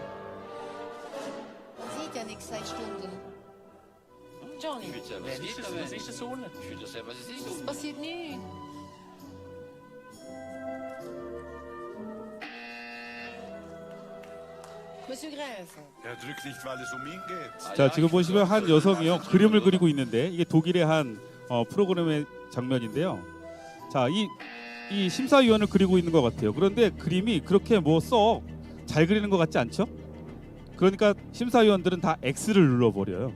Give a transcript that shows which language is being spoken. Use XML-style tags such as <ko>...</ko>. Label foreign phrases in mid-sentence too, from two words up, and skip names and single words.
<de>Sieht ja nichts seit Stunden. Johnny, Ich will selber Was sehen, ist das? aber Was ist das so unten? ich will das selber sehen. es passiert nichts. Monsieur Gräfe. Er drückt nicht, weil es um ihn geht.</de> <ko>자, 지금 보시면 한 여성이요 그림을 그리고 있는데, 이게 독일의 한 프로그램의 장면인데요. 자, 이 심사위원을 그리고 있는 것 같아요. 그런데 그림이 그렇게 뭐 썩 잘 그리는 것 같지 않죠? 그러니까 심사위원들은 다 X를 눌러버려요.</ko>